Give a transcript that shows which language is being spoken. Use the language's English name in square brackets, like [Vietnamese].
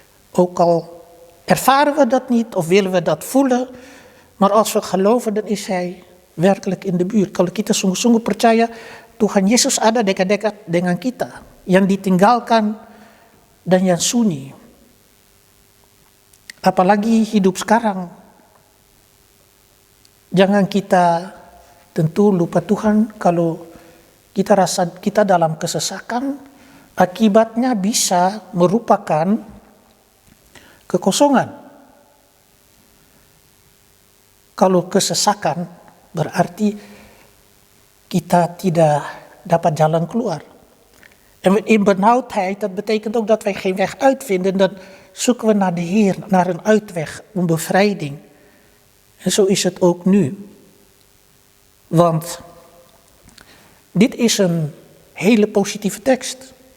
[Dutch] Ook al ervaren we dat niet of willen we dat voelen, maar als we geloven, dan is Hij werkelijk in de buurt. [Indonesian] Kalau kita sungguh-sungguh percaya Tuhan Yesus ada dekat-dekat dengan kita, yang ditinggalkan dan yang sunyi. Apalagi hidup sekarang. Jangan kita tentu lupa Tuhan kalau kita rasa kita dalam kesesakan, akibatnya bisa merupakan kekosongan. Kalau kesesakan berarti kita tidak dapat jalan keluar. [Dutch] En in benauwdheid, dat betekent ook dat wij geen weg uitvinden. Dan zoeken we naar de Heer, naar een uitweg, een bevrijding. En zo is het ook nu. Want dit is een hele positieve tekst.